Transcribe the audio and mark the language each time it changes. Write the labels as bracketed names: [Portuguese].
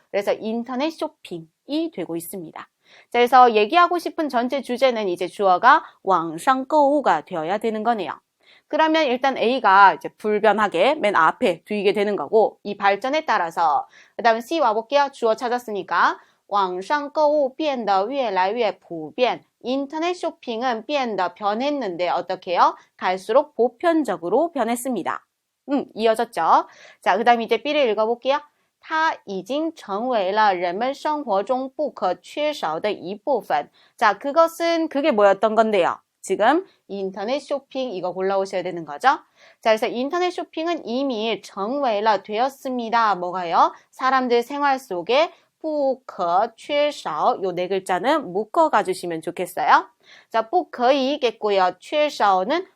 [Korean] 그래서 인터넷 쇼핑이 되고 있습니다. 자, 그래서 얘기하고 싶은 전체 주제는 이제 주어가 网上购物가 되어야 되는 거네요. 그러면 일단 A가 이제 불변하게 맨 앞에 두이게 되는 거고 이 발전에 따라서 그 다음 C 와볼게요. 주어 찾았으니까 [Chinese] 网上购物变得越来越普遍. [Korean] 인터넷 쇼핑은 变得 변했는데 어떻게 해요? 갈수록 보편적으로 변했습니다. 이어졌죠? 자, 그 다음 이제 B를 읽어볼게요. [Chinese] 它已经成为了人们生活中不可缺少的一部分. [Korean] 자, 그게 뭐였던 건데요? 지금 인터넷 쇼핑 이거 골라오셔야 되는 거죠. 자, 그래서 인터넷 쇼핑은 이미 成为了 되었습니다. 뭐가요? 사람들 생활 속에 不可缺少 요 네 글자는 묶어 가주시면 좋겠어요. 자, 不可以겠고요. 缺少는